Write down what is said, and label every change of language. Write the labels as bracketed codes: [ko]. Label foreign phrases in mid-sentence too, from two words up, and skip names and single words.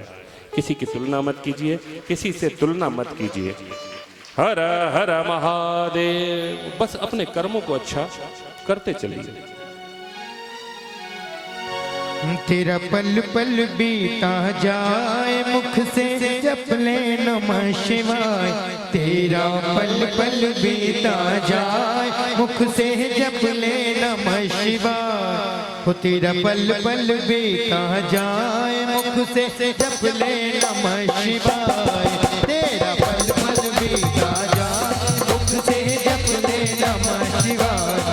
[hi] किसी की तुलना मत कीजिए, किसी से तुलना मत कीजिए। हर हर महादेव। बस अपने कर्मों को अच्छा करते चलिए। तेरा पल पल बीता जाए, मुख से जप ले [sa] नमः शिवाय। [hi] तेरा पल पल बीता जाए, मुख से जप ले [sa] नमः शिवाय। [hi] हो तेरा पल पल बीता जाए, मुख से जप ले [sa] नमः शिवाय। [hi] तेरा पल पल बीता जाए, मुख से जप ले [sa] नमः शिवाय।